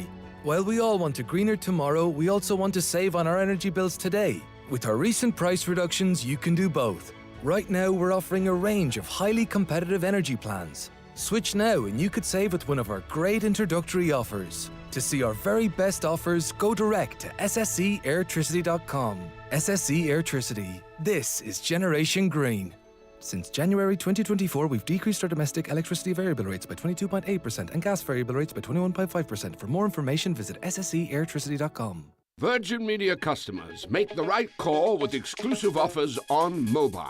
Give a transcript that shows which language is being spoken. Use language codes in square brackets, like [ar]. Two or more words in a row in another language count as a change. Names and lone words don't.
[en] While we all want a greener tomorrow, we also want to save on our energy bills today. With our recent price reductions, you can do both. Right now, we're offering a range of highly competitive energy plans. Switch now and you could save with one of our great introductory offers. To see our very best offers, go direct to ssceairtricity.com. SSE Airtricity. This is Generation Green. Since January 2024, we've decreased our domestic electricity variable rates by 22.8% and gas variable rates by 21.5%. For more information, visit ssceairtricity.com. Virgin Media customers make the right call with exclusive offers on mobile.